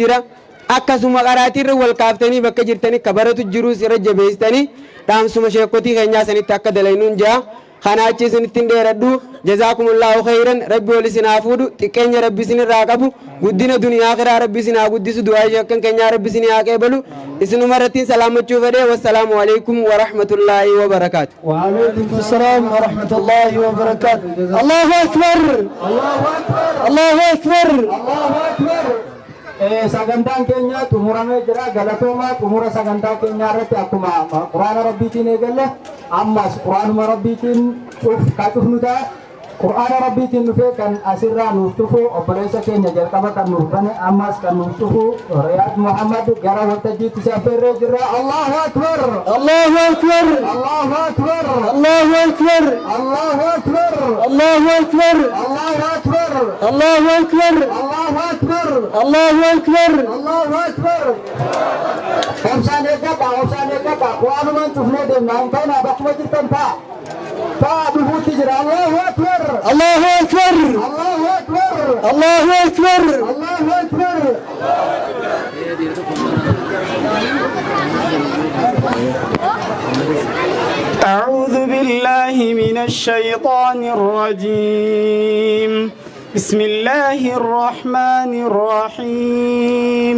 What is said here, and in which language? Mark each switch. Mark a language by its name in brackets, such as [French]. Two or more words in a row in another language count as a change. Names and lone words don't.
[Oromo] jira akkasuma qaraatirra wal kaaftanii bakka jirtanii kabaratu jiruus irra jabeessitanii dhaamsuma sheekotii keenyaa sanitti akka dalaynuun jaa kanaachi isinitti dheeradhu [Arabic] جزاكم الله خيرا [Oromo] rabbi wal isin haa fuudhu xiqqeenya rabbi isin irraa qabu guddina duniyaa akhiraa rabbi isin haa guddisu du'aa sheekkan keenyaa rabbi isin haa qeebalu isinuma irratti salaamachuu fedhe [Arabic] والسلام عليكم ورحمة الله وبركاته. وعليكم السلام ورحمة الله وبركاته. الله أكبر. الله أكبر. الله أكبر. الله أكبر. [Oromo] Sagantaan keenya xumuramee jira galatoomaa xumura sagantaa keenyaa irratti akkuma quraana rabbiitiin eegalle ammas quraanuma rabbiitiin cufnu ta'a quraana rabbiitiin dhufee kan asirraa nuuf dhufu obboleessa keenya jalqaba kan nuuf bane ammas kan nuuf dhufu Riyaad Muhammad gara waltajjiitti isa affeerree jirra. [Arabic] الله أكبر. الله أكبر. الله أكبر. الله أكبر. الله أكبر. الله أكبر. الله أكبر. الله أكبر. الله أكبر. الله أكبر. الله أكبر. [Oromo] Obsaan eeggata quraanumaan cufnee deemna hin ta'ina bakkuma jirtan ta'a. dhufuutti jira. [Arabic] الله أكبر. الله أكبر. الله أكبر. الله أكبر. الله أكبر. أعوذ بالله من الشيطان الرجيم. بسم الله الرحمن الرحيم.